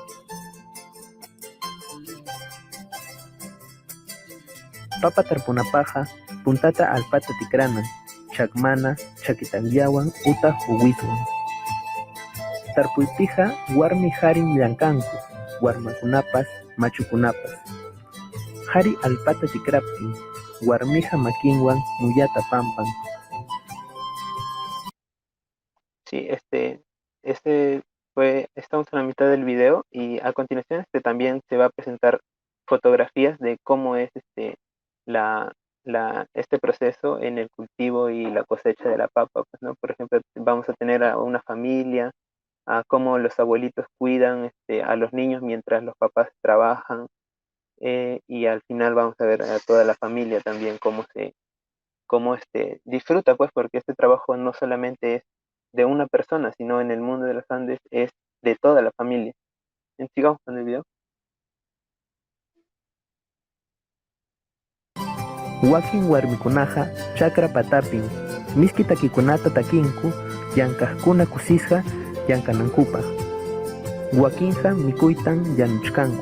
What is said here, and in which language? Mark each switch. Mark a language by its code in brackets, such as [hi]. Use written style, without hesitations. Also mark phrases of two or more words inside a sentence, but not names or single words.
[qu] Papa tarpunapaja, puntata alpata tikrana, chakmana, chakitanyawan, uta huwiswan. Tarpuypija, warmi harin llankanku, warmakunapas, machukunapas. Hari alpata tikraptin, warmija makinwan, muyata pampan. [es] Sí, estamos en la mitad del video y a continuación también se va a presentar fotografías de cómo es este proceso en el cultivo y la cosecha de la papa, pues, ¿no? Por ejemplo, vamos a tener a una familia, a cómo los abuelitos cuidan a los niños mientras los papás trabajan, y al final vamos a ver a toda la familia también cómo disfruta, pues, porque este trabajo no solamente es de una persona, sino en el mundo de los Andes es de toda la familia. Sigamos con el video. [qu] Wakin warmikunaja chakra patapin, miski takikunata takinku, llankajkuna kusisqa llankanankupaq. Wakinja mikuytan yanuchkanku.